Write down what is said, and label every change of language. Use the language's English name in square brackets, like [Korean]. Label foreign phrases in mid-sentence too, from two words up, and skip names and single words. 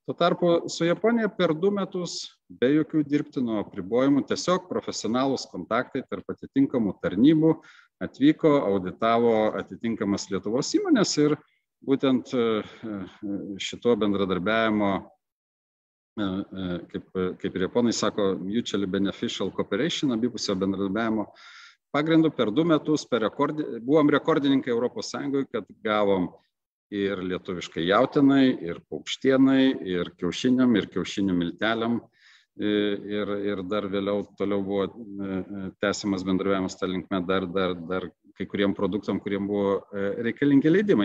[Lithuanian] Tuo tarpu su Japonija per 2 metus be jokių dirbtinų apribojimų, tiesiog profesionalūs kontaktai tarp atitinkamų tarnybų atvyko, auditavo atitinkamas Lietuvos įmonės ir būtent šito bendradarbiavimo, kaip ir japonai sako, [English] mutually beneficial cooperation, [Lithuanian] abipusio bendradarbiavimo pagrindu per 2 metus buvom rekordininkai Europos Sąjungoje, kad gavom ir lietuviškai jautinai, ir paukštienai, ir kiaušiniam, ir kiaušinių milteliam. Ir dar vėliau toliau buvo tęsiamas bendravimas tą linkme dar kai kuriem produktam, kuriem buvo reikalingi leidimai.